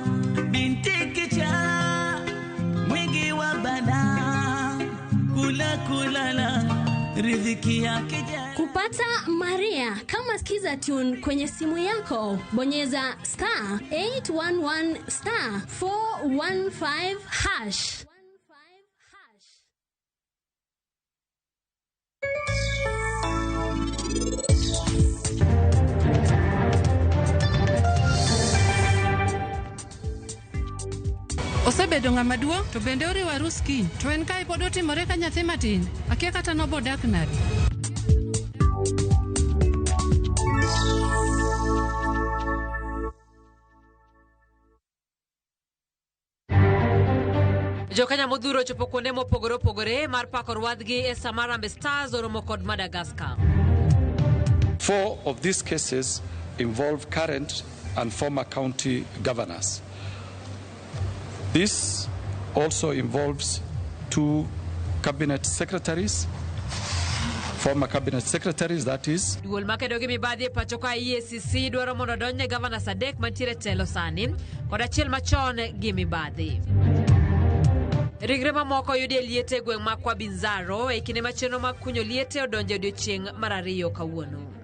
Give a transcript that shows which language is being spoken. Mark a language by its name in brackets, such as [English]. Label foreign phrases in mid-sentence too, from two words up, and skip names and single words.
[Swahili] Binti kicha mwingi wa bala, kulala riziki yake. Kupata Maria kama skiza tune kwenye simu yako, bonyeza *811 *415 hash. [Luo (Kenya and Tanzania)] Osebedo ng'ama duong' to bende oriwo arus kiny. To en kae pod otimore ka nyathi matin. Akia kata nobodak nade. Jokenya modhuro chopo kuonde mopogore opogore mar pako rwadhgi e Samarambe Stars oromo kod Madagascar. [English] 4 of these cases involve current and former county governors. This also involves 2 cabinet secretaries, former cabinet secretaries, that is. [Luo (Kenya and Tanzania)] Duol makedo gi mibadhi e pacho ka EACC dwaro mondo donjne Gavana Sadek mantiere telo sani kod achiel machon gi mibadhi. Rigre mamoko yudi e liete e gweng' ma Kwa Binzaro e kinde machielo mag kunyo liete odonjo e odiechieng' mar 2 kawuono.